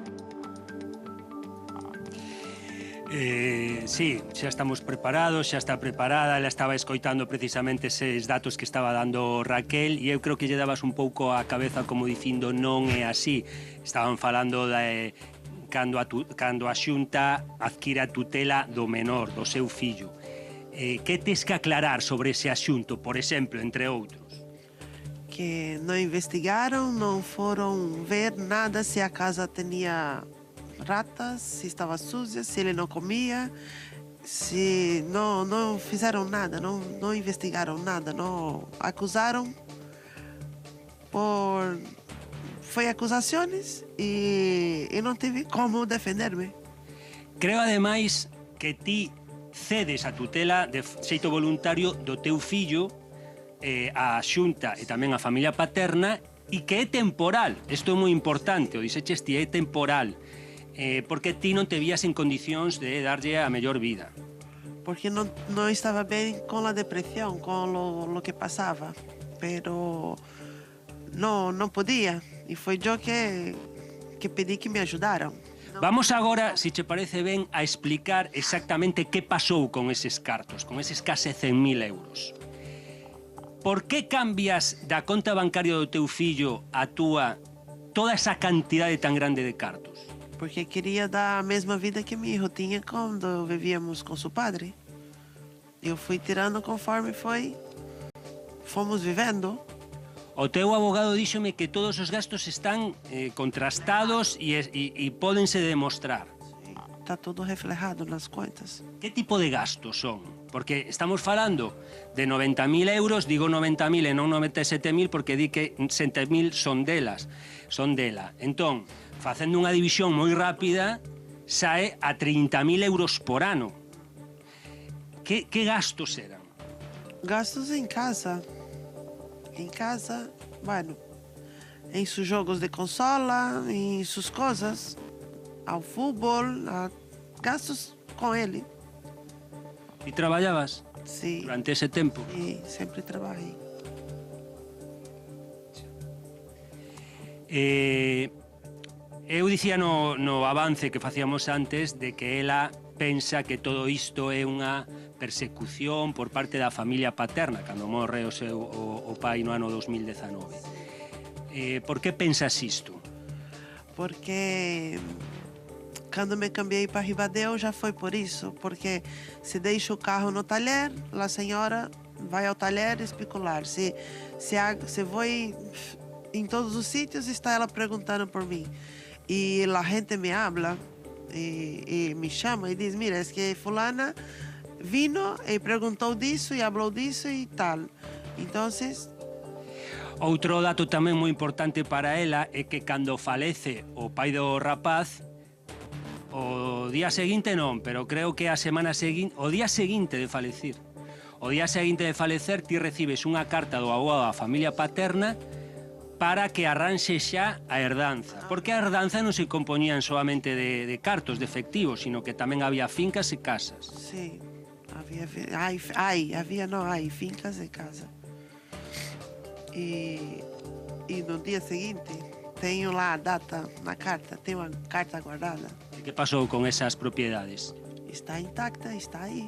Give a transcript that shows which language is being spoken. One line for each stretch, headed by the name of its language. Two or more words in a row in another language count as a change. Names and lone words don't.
Galician: Sí, xa estamos preparados, xa está preparada, ela estaba escoitando precisamente eses datos que estaba dando Raquel e eu creo que lle dabas un pouco a cabeza como dicindo non é así. Estaban falando de cando a Xunta adquire a tutela do menor, do seu fillo. Que tes que aclarar sobre ese asunto, por exemplo, entre outros?
Portuguese: Que não investigaram, não foram ver nada se a casa tinha ratas, se estava suja, se ele não comia, se não fizeram nada, não investigaram nada, não acusaram por... Foi acusações e non tive como defenderme.
Galician: Creo, ademais, que ti cedes a tutela de xeito voluntario do teu fillo a Xunta e tamén a familia paterna e que é temporal. Isto é moi importante, o dixeches ti, é temporal, porque ti non te vías en condicións de darlle a mellor vida.
Portuguese: Porque não estava bem com a depressão, com o que passava, pero não podia. E foi eu que pedi que me ajudaram.
Galician: Vamos agora, se te parece ben, a explicar exactamente que pasou con eses cartos, con eses case 100.000 euros. Por que cambias da conta bancaria do teu fillo a túa toda esa cantidade tan grande de cartos?
Portuguese: Porque queria dar a mesma vida que meu filho tinha quando vivíamos com seu padre. Eu fui tirando conforme fomos vivendo.
Galician: O teu abogado díxome que todos os gastos están contrastados e pódense demostrar. Sí, está todo reflejado nas contas. Que tipo de gastos son? Porque estamos falando de 90.000 euros, digo 90.000 e non 97.000 porque di que 70.000 son dela. Entón, facendo unha división moi rápida, sae a 30.000 euros por ano. Que gastos eran?
Portuguese: Gastos em casa. Em casa, bueno, em seus jogos de consola, em suas coisas, ao futebol, a gastos com ele.
Galician: E traballabas
Portuguese: Sim,
Galician: durante ese tempo?
Portuguese: e sempre trabalhei.
Galician: Eu dicía no avance que facíamos antes de que ela pensa que todo isto é unha persecución por parte da familia paterna cando morre o pai no ano 2019. Por que pensas isto?
Portuguese: Porque quando me cambiei para Ribadeu já foi por isso, porque se deixa o carro no talher, a senhora vai ao talher especular. Se vou em todos os sítios, está ela perguntando por mim. E a gente me habla e me chama e diz, mira, é que fulana vino e perguntou disso e falou disso e tal. Então,
Galician: Outro dato tamén moi importante para ela é que cando falece o pai do rapaz, o día seguinte non, pero creo que a semana seguinte, o día seguinte de falecer, ti recibes unha carta do avó da familia paterna para que arranxe xa a herdanza. Porque a herdanza non se compoñían solamente de cartos, de efectivos, sino que tamén había fincas e casas.
Portuguese: sim, havia fincas e casa. E no dia seguinte, tenho lá a data na carta, tenho a carta guardada.
Galician: E que pasou con esas propiedades?
Portuguese: Está intacta, está aí.